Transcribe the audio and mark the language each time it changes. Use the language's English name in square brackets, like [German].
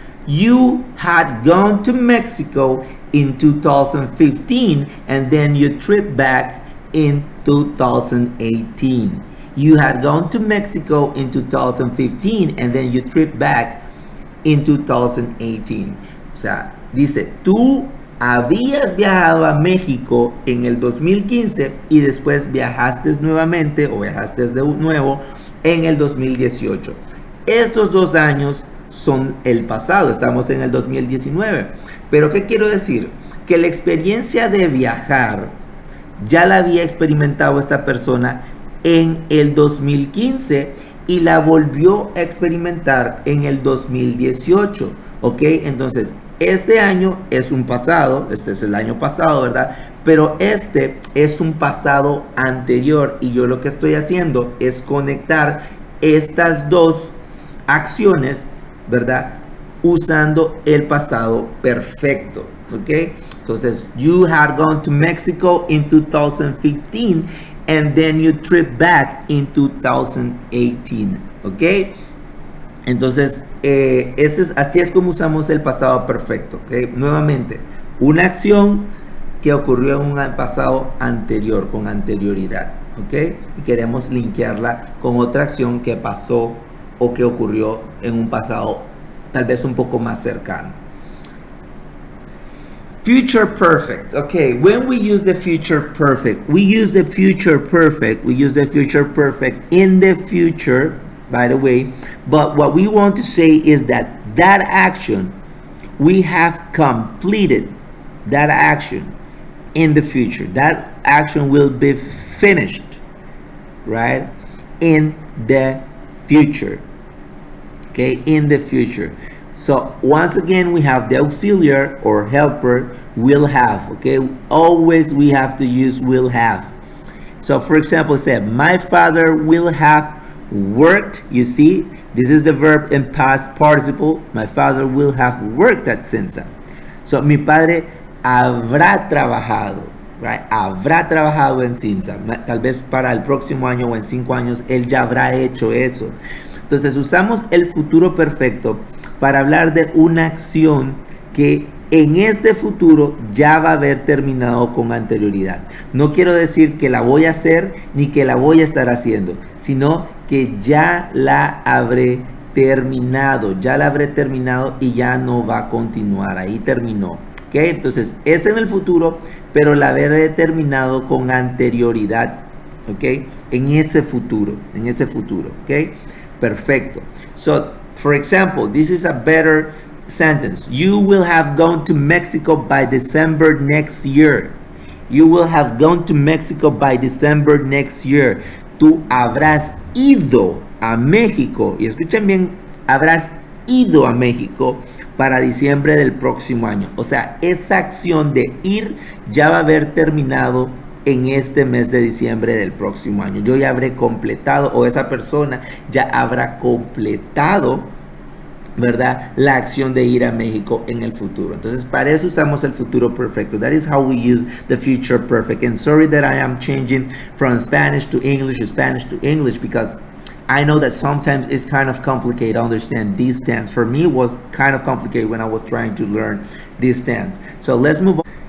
[English] You had gone to Mexico in 2015 and then you tripped back in 2018. You had gone to Mexico in 2015 and then you tripped back in 2018. [Spanish] O sea, dice, tú habías viajado a México en el 2015 y después viajaste nuevamente o viajaste de nuevo en el 2018. Estos 2 años son el pasado, estamos en el 2019. Pero ¿qué quiero decir? Que la experiencia de viajar ya la había experimentado esta persona en el 2015 y la volvió a experimentar en el 2018, ¿ok? Entonces, este año es un pasado, este es el año pasado, ¿verdad? Pero este es un pasado anterior y yo lo que estoy haciendo es conectar estas dos acciones, ¿verdad? Usando el pasado perfecto, ¿ok? [English] Entonces, you had gone to Mexico in 2015 and then you tripped back in 2018, ¿ok? [Spanish] Entonces, así es como usamos el pasado perfecto, ¿ok? Nuevamente, una acción que ocurrió en un pasado anterior, con anterioridad, ¿ok? Y queremos linkearla con otra acción que pasó o que ocurrió en un pasado tal vez un poco más cercano. [English] Future perfect. Okay, when we use the future perfect, we use the future perfect in the future, by the way, but what we want to say is that action, we have completed that action in the future. That action will be finished, right, in the future. Okay, in the future. So once again, we have the auxiliary or helper, will have. Okay, always we have to use will have. So for example, say my father will have worked. You see, this is the verb in past participle. My father will have worked at Cinza. [Spanish] So mi padre habrá trabajado, right? Habrá trabajado en Cinza. Tal vez para el próximo año o en 5 años él ya habrá hecho eso. Entonces usamos el futuro perfecto para hablar de una acción que en este futuro ya va a haber terminado con anterioridad. No quiero decir que la voy a hacer ni que la voy a estar haciendo, sino que ya la habré terminado y ya no va a continuar, ahí terminó. ¿Okay? Entonces es en el futuro, pero la habré terminado con anterioridad. ¿Okay? En ese futuro. ¿Okay? Perfecto. [English] So, for example, this is a better sentence. You will have gone to Mexico by December next year. You will have gone to Mexico by December next year. [Spanish] Tú habrás ido a México. Y escuchen bien, habrás ido a México para diciembre del próximo año. O sea, esa acción de ir ya va a haber terminado en este mes de diciembre del próximo año. Yo ya habré completado, o esa persona ya habrá completado, ¿verdad?, la acción de ir a México en el futuro. Entonces, para eso usamos el futuro perfecto. [English] That is how we use the future perfect. And sorry that I am changing from Spanish to English, because I know that sometimes it's kind of complicated to understand these tense. For me, it was kind of complicated when I was trying to learn this tense. So let's move on.